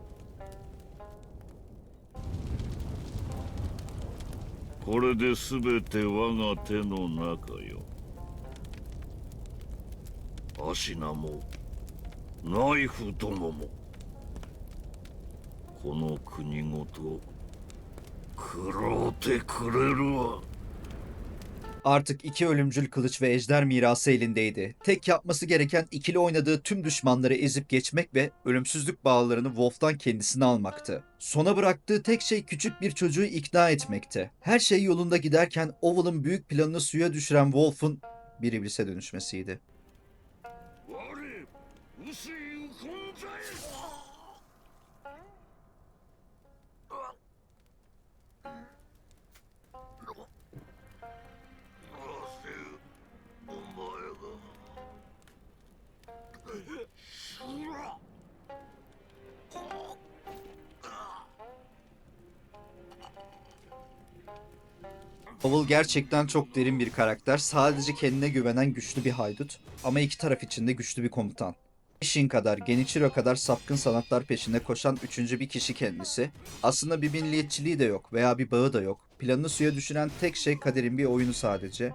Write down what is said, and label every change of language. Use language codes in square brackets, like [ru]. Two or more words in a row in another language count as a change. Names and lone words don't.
[ja] これで全て我が手の中よ。アシナもナイフどももこの国ごと食ろうてくれるわ。 [tr] Artık iki ölümcül kılıç ve ejder mirası elindeydi. Tek yapması gereken ikili oynadığı tüm düşmanları ezip geçmek ve ölümsüzlük bağlarını Wolf'tan kendisine almaktı. Sona bıraktığı tek şey küçük bir çocuğu ikna etmekti. Her şey yolunda giderken Owl'ın büyük planını suya düşüren Wolf'un bir iblise dönüşmesiydi. [ja] 我薄い存在。お前が。 [tr] Owl gerçekten çok derin bir karakter. Sadece kendine güvenen güçlü bir haydut. Ama iki taraf için de güçlü bir komutan. Ishin kadar, Genichiro kadar sapkın sanatlar peşinde koşan üçüncü bir kişi kendisi. Aslında bir milliyetçiliği de yok veya bir bağı da yok. Planını suya düşüren tek şey kaderin bir oyunu sadece.